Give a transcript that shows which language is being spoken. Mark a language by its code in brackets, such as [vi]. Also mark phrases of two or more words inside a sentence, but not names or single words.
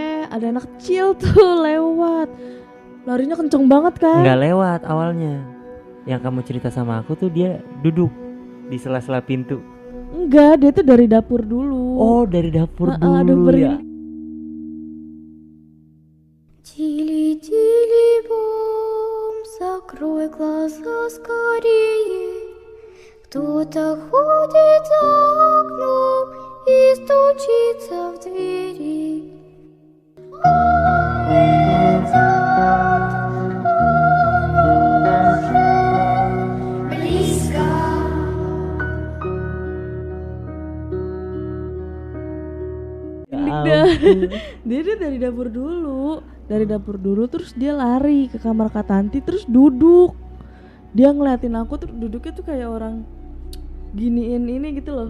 [id] ada anak kecil tuh lewat, larinya kenceng banget kan. Nggak lewat awalnya. Yang kamu cerita sama aku tuh dia duduk di sela-sela pintu. Enggak, dia tuh dari dapur dulu. Oh, dari dapur dulu dapur ya. [ru] Тили-тили бом, закрой глаза скорее. Кто-то ходит за окном и стучится в двери. Он идет, он уже близко. [id] Dia dari dapur dulu terus dia lari ke kamar Kak Tanti terus duduk. Dia ngeliatin aku tuh duduknya tuh kayak orang giniin ini gitu loh.